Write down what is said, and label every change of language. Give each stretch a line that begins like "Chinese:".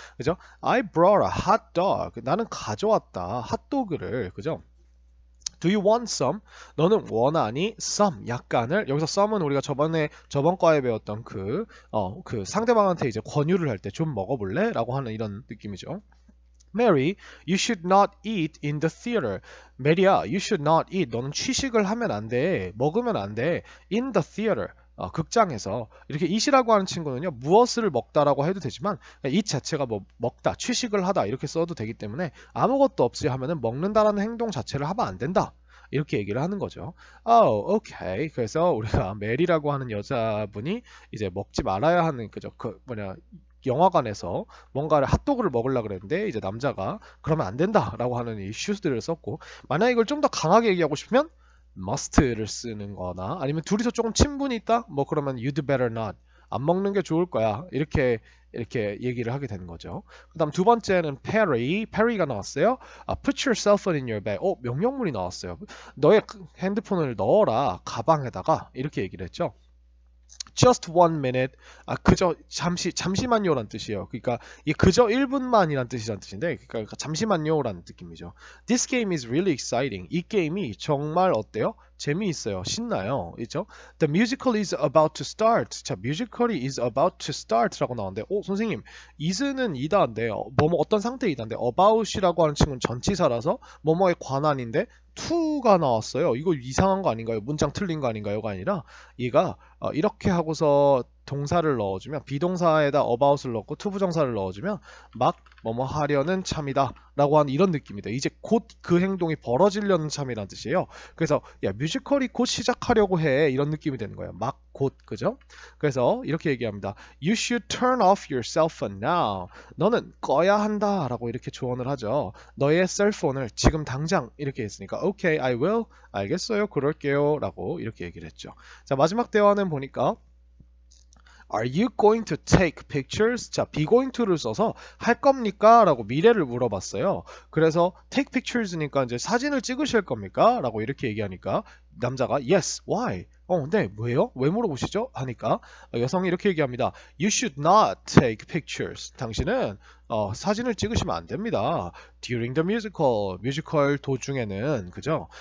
English: 그죠? I brought a hot dog.
Korean: 나는 가져왔다. 핫도그를. 그죠?
English: Do you want some?
Korean: 너는 원하니? Some 약간을 여기서 some은 우리가 저번 과에 배웠던 그 상대방한테 이제 권유를 할 때 좀 먹어볼래? 라고 하는 이런 느낌이죠.
English: Mary, you should not eat in the theater. 메리야, you should not eat.
Korean: 너는 취식을 하면 안 돼. 먹으면 안 돼.
English: In the theater.
Korean: 극장에서. 이렇게 eat이라고 하는 친구는요, 무엇을 먹다라고 해도 되지만, eat 자체가 뭐 먹다, 취식을 하다 이렇게 써도 되기 때문에 아무것도 없이 하면은 먹는다라는 행동 자체를 하면 안 된다. 이렇게 얘기를 하는 거죠.
English: okay.
Korean: 그래서 우리가 메리라고 하는 여자분이 이제 먹지 말아야 하는 영화관에서 뭔가를 핫도그를 먹으려고 그랬는데 이제 남자가 그러면 안 된다라고 하는 이 슈즈들을 썼고 만약 이걸 좀 더 강하게 얘기하고 싶으면 must를 쓰는 거나 아니면 둘이서 조금 친분이 있다? 뭐 그러면
English: you'd better not.
Korean: 안 먹는 게 좋을 거야. 이렇게 얘기를 하게 되는 거죠. 그다음 두 번째는 Perry가 나왔어요.
English: Put your cell phone in your bag.
Korean: 명령문이 나왔어요. 너의 핸드폰을 넣어라 가방에다가 이렇게 얘기를 했죠.
English: Just 1 minute.
Korean: 그저 잠시만요란 뜻이에요. 그러니까 이 그저 1분만이란 뜻인데, 그러니까 잠시만요라는 느낌이죠.
English: This game is really exciting.
Korean: 이 게임이 정말 어때요? 재미있어요. 신나요. 있죠?
English: The musical is about to start.
Korean: 자, musical이
English: is about to start
Korean: 라고 나오는데, 선생님, is는 이다인데, 뭐뭐 어떤 상태 이다인데, about이라고 하는 친구는 전치사라서 뭐뭐에 관한인데, to가 나왔어요. 이거 이상한 거 아닌가요? 문장 틀린 거 아닌가요?가 아니라 얘가 이렇게 하고서 동사를 넣어주면 비동사에다 about을 넣고 투부정사를 넣어주면 막 뭐뭐 하려는 참이다 라고 하는 이런 느낌이다. 이제 곧 그 행동이 벌어지려는 참이라는 뜻이에요. 그래서 야 뮤지컬이 곧 시작하려고 해 이런 느낌이 되는 거예요. 막 곧 그죠? 그래서 이렇게 얘기합니다.
English: You should turn off your cell phone now.
Korean: 너는 꺼야 한다 라고 이렇게 조언을 하죠. 너의 셀폰을 지금 당장 이렇게 했으니까
English: Okay, I will.
Korean: 알겠어요. 그럴게요. 라고 이렇게 얘기를 했죠. 자, 마지막 대화는 보니까
English: Are you going to take pictures?
Korean: 자, be going to를 써서 할 겁니까? 라고 미래를 물어봤어요. 그래서 take pictures니까 이제 사진을 찍으실 겁니까? 라고 이렇게 얘기하니까 남자가
English: yes, why?
Korean: 네, 왜요? 왜 물어보시죠? 하니까 여성이 이렇게 얘기합니다.
English: You should not take pictures.
Korean: 당신은 사진을 찍으시면 안 됩니다.
English: During the
Korean: 뮤지컬 도중에는 그죠?